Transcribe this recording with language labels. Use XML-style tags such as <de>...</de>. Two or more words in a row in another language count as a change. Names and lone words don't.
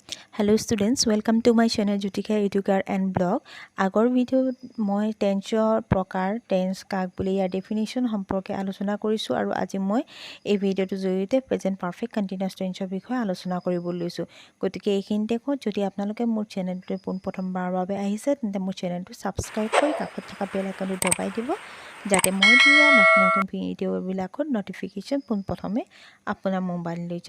<en>Hello students, welcome to my channel Jutika Educar and blog.</en> <as>আগৰ ভিডিঅ'ত মই টেন্সৰ প্ৰকাৰ টেন্স কাক বুলি ইয়াৰ ডেফিনিশ্যন সম্পৰ্কে আলোচনা কৰিছোঁ আৰু আজি মই এই ভিডিঅ'টোৰ জৰিয়তে</as> <en>present perfect continuous tense</en> <as>বিষয়ে আলোচনা কৰিবলৈ লৈছোঁ। গতিকে এইখিনি দেখো যদি আপোনালোকে মোৰ চেনেলটো প্ৰথমবাৰৰ বাবে আহিছে তেন্তে মোৰ চেনেলটো সাবস্ক্ৰাইব কৰি কাষত থকা</as> <en>bell icon</en> <as>দবাই দিব যাতে মই দিয়া নতুন ভিডিঅ'বিলাকৰ নটিফিকেশ্যন পোনপ্ৰথমে আপোনাৰ মোবাইললৈ যায়।</as>